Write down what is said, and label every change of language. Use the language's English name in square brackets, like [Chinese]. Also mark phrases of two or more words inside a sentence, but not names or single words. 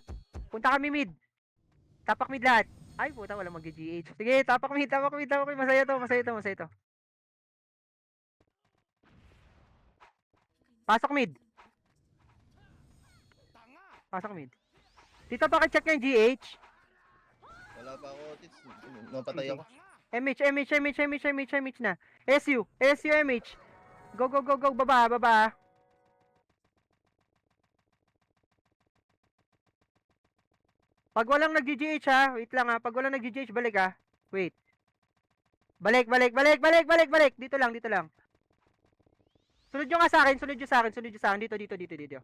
[Filipino] Punta kami mid. Tapak mid lahat. Ay, puta, walang mag-GH. Sige, tapak mid. Masaya to. Pasok mid. Dito pakicheck yung GH. Wala pa ako, Tits. Napatay ako. MH na. SU MH. Go. Baba. Pag walang nag-GH ha. Wait lang ha. Pag walang nag-GH, balik ha. Wait. Balik. Dito lang. Sunod nyo nga sa akin. Dito.